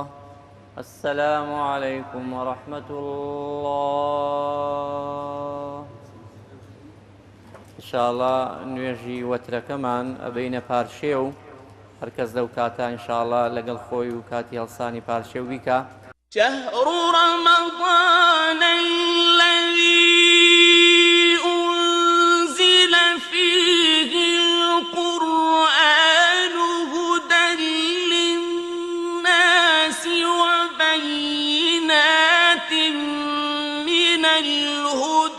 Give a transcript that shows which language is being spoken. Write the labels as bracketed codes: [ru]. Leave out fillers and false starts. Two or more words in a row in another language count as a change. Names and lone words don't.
[ar] السلام عليكم ورحمة الله. إن شاء الله [ckb] نوێژی وەترەکەمان ئەبەینە پارشێ و هەرکەس لەو کاتە [ar] إن شاء الله [ckb] لەگەڵ خۆی و کاتی هەڵسانی پارشێ و بیکە. [ar] شهر رمضان الذي أنزل فيه القرآن هدى للناس وبينات من الهدى